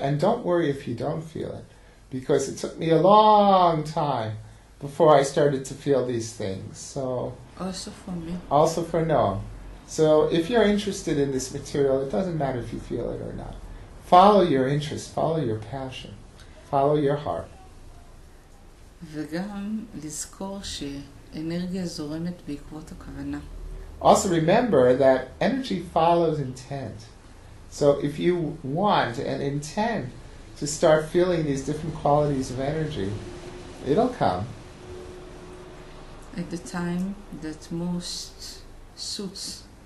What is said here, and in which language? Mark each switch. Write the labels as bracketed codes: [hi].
[en] And don't worry if you don't feel it, because it took me a long time before I started to feel these things. So Also for me. also for Noam. So if you're interested in this material, it doesn't matter if you feel it or not. follow your interest, follow your passion, follow your heart. [he] וגם לזכור שאנרגיה זורמת בעקבות הכוונה. [en] Also remember that energy follows intent. So if you want and intend to start feeling these different qualities of energy, it'll come. At the time that most suits,